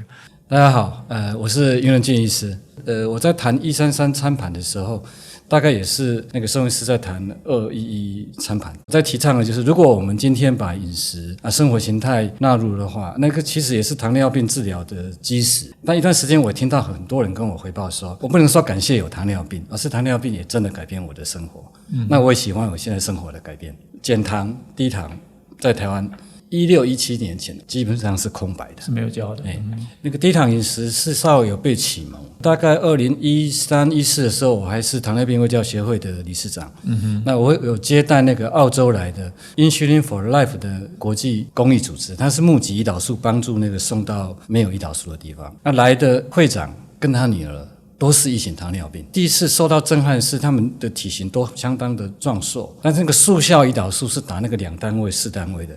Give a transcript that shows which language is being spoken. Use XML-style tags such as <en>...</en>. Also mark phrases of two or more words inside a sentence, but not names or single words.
<zh>大家好，我是游能俊醫師。我在談133餐盤的時候，大概也是那個宋醫師在談211餐盤，在提倡的就是，如果我們今天把飲食生活形態納入的話，那個其實也是糖尿病治療的基石。但一段時間，我聽到很多人跟我回報說，我不能說感謝有糖尿病，而是糖尿病也真的改變我的生活。那我也喜歡我現在生活的改變。減糖、低糖，在台灣16、17年前基本上是空白的，是沒有教的。那個低糖飲食是稍微有被啟蒙。大概2013、14的時候，我還是糖尿病衛教協會的理事長。那我有接待那個澳洲來的 Insulin for Life 的國際公益組織，它是募集胰島素，幫助那個送到沒有胰島素的地方。那來的會長跟他女兒都是1型糖尿病。第一次受到震撼是他們的體型都相當的壯碩，但是那個速效胰島素是打那個2單位、4單位的。</zh>